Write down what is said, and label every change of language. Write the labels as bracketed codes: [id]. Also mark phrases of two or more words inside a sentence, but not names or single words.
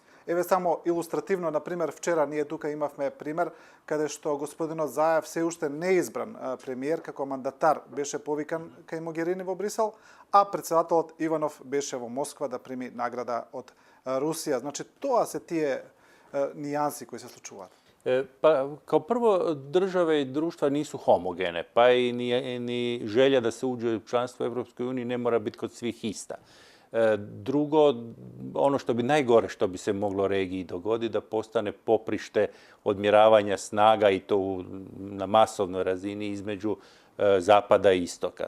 [mk] Еве само илустративно, например, вчера ние тука имавме пример каде што господинот Заев се уште неизбран премиер како мандатар беше повикан кај Могерини во Брисел, а председателот Иванов беше во Москва да прими награда од Русија. Значи, тоа се тие нијанси кои се случуваат. [hr] Pa kao prvo, države i društva nisu homogene, pa i ni želja da se uđe u članstvo Europskoj uniji ne mora biti kod svih ista. Drugo, ono što bi najgore što bi se moglo regiji dogoditi, da postane poprište odmjeravanja snaga i to na masovnoj razini između zapada i istoka.